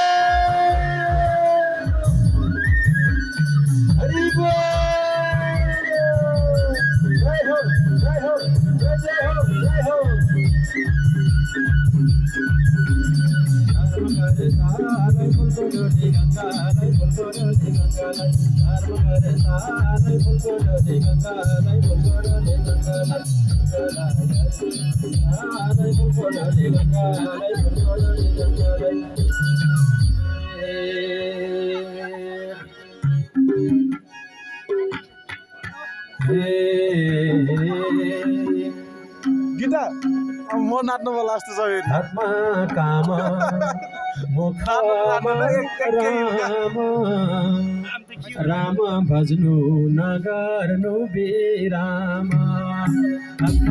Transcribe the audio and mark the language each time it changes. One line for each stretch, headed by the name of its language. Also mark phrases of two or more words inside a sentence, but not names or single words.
Nepali: हरि बोल जय हो जय हो जय जय हो जय हो धर्म करतालाई फुलको डोली गङ्गालाई फुलको डोली गङ्गालाई धर्म करतालाई फुलको डोली गङ्गालाई फुलको डोली गङ्गालाई फुलको डोली गङ्गालाई फुलको डोली गङ्गालाई गीता अब म नाच्नु होला जस्तो छ फेरि आत्मा काम मुखमा राम राम भज्नु नगर्नु बिराम आत्मा